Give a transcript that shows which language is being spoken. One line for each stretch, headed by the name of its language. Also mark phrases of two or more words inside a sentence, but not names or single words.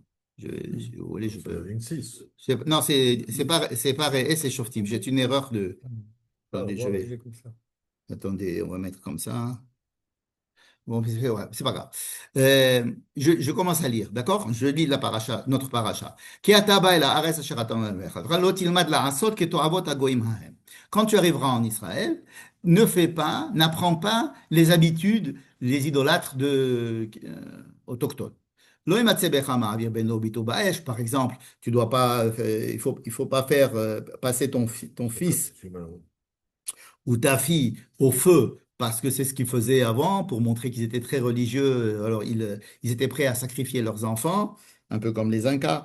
French: Si vous voulez, je C'est la peux. ligne 6. Non, c'est pareil, c'est Shoftim. J'ai une erreur de. Ah, Attendez, je voilà, il vais. est comme ça. Attendez, on va mettre comme ça. Bon, ouais, c'est pas grave. Je commence à lire, d'accord? Je lis la paracha, notre paracha.
Hebrew: כי אתה בא אל הארץ אשר אתה מעלך, לא תלמד לעשות כתועבות הגוים ההם.
French: Quand tu arriveras en Israël, ne fais pas, n'apprends pas les habitudes des idolâtres autochtones.
Hebrew: לא ימצא בך מעביר בן לו בתו באש,
French: par exemple, tu dois pas, il faut pas faire passer ton fils C'est malheureux. ou ta fille au feu, parce que c'est ce qu'ils faisaient avant, pour montrer qu'ils étaient très religieux. Alors, ils étaient prêts à sacrifier leurs enfants, un peu comme les Incas.